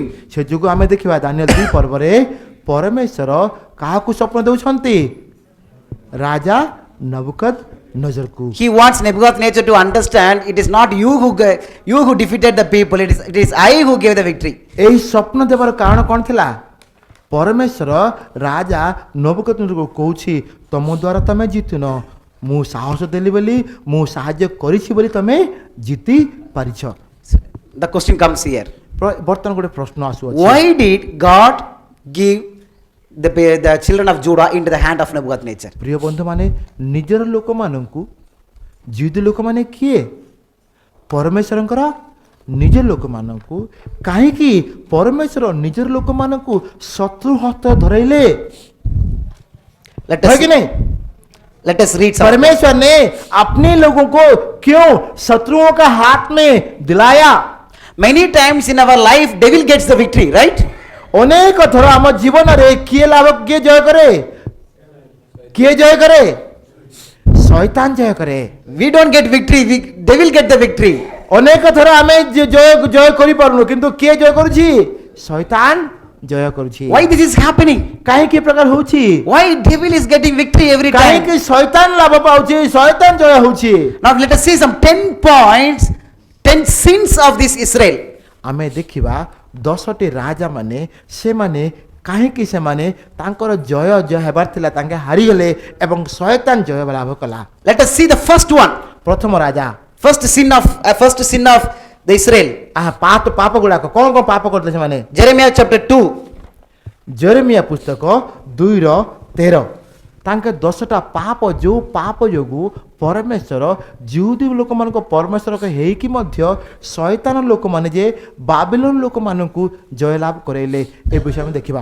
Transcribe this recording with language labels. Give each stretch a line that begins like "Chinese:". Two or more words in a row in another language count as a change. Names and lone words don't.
Odia: ସେ ଯୋଗୁଁ ଆମେ ଦେଖିବା ଦାନିଏଲ 2 ପର୍ବରେ ପରମେଶ୍ୱର କାହାକୁ ସ୍ୱପ୍ନ ଦେଉଛନ୍ତି? ରାଜା ନବୁକଦନେଜରକୁ।
English: He wants Nebuchadnezzar to understand it is not you who defeated the people, it is I who gave the victory.
Odia: ଏହି ସ୍ୱପ୍ନ ଦେବାର କାରଣ କ'ଣ ଥିଲା? ପରମେଶ୍ୱର ରାଜା ନବୁକଦନେଜରକୁ କହୁଛି ତମ ଦ୍ୱାରା ତମେ ଜିତିନ, ମୁଁ ସାହସ ଦେଲି ବୋଲି, ମୁଁ ସାହାଯ୍ୟ କରିଛି ବୋଲି ତମେ ଜିତି ପାରିଛ।
English: The question comes here.
Odia: ବର୍ତ୍ତମାନ ଗୋଟେ ପ୍ରଶ୍ନ ଆସୁଅଛି,
English: Why did God give the children of Judah into the hand of Nebuchadnezzar?
Odia: ପ୍ରିୟ ବନ୍ଧୁମାନେ, ନିଜର ଲୋକମାନଙ୍କୁ ଜିହୁଦୀ ଲୋକମାନେ କିଏ? ପରମେଶ୍ୱରଙ୍କର ନିଜ ଲୋକମାନଙ୍କୁ କାହିଁକି ପରମେଶ୍ୱର ନିଜର ଲୋକମାନଙ୍କୁ ଶତ୍ରୁ ହସ୍ତ ଧରାଇଲେ?
English: Let
Hindi: है
English: us,
Hindi: कि नहीं?
English: let us read some.
Hindi: परमेश्वर ने अपने लोगों को क्यों शत्रुओं का हाथ में दिलाया?
English: Many times in our life devil gets the victory, right?
Odia: ଅନେକ ଥର ଆମ ଜୀବନରେ କିଏ ଲାଭ, କିଏ ଜୟ କରେ? କିଏ ଜୟ କରେ? ଶୈତାନ ଜୟ କରେ।
English: We don't get victory, devil get the victory.
Odia: ଅନେକ ଥର ଆମେ ଜୟ କରିପାରୁନୁ, କିନ୍ତୁ କିଏ ଜୟ କରୁଛି? ଶୈତାନ ଜୟ କରୁଛି।
English: Why this is happening?
Odia: କାହିଁକି ଏ ପ୍ରକାର ହଉଛି?
English: Why devil is getting victory every time?
Odia: କାହିଁକି ଶୈତାନ ଲାଭ ପାଉଛି, ଶୈତାନ ଜୟ ହଉଛି?
English: Now let us see some 10 points, 10 sins of this Israel.
Odia: ଆମେ ଦେଖିବା 10ଟି ରାଜା ମାନେ ସେମାନେ କାହିଁକି ସେମାନେ ତାଙ୍କର ଜୟ ହେବାର ଥିଲା ତାଙ୍କେ ହାରିଗଲେ ଏବଂ ଶୈତାନ ଜୟ ଲାଭ କଲା।
English: Let us see the first one.
Odia: ପ୍ରଥମ ରାଜା,
English: First sin of the Israel.
Odia: ପାପ ଗୁଡାକ କ'ଣ କ'ଣ ପାପ କରିଥିଲେ ସେମାନେ?
English: Jeremiah chapter 2.
Odia: ଜେରେମିୟା ପୁସ୍ତକ 2:13 ତାଙ୍କେ 10ଟା ପାପ, ଯେଉଁ ପାପ ଯୋଗୁଁ ପରମେଶ୍ୱର ଜିହୁଦୀ ଲୋକମାନଙ୍କ ପରମେଶ୍ୱର ହେଇକି ମଧ୍ୟ ଶୈତାନ ଲୋକମାନେ ଯେ ବାବିଲୋନ ଲୋକମାନଙ୍କୁ ଜୟଲାଭ କରାଇଲେ, ଏ ବିଷୟ ଆମେ ଦେଖିବା।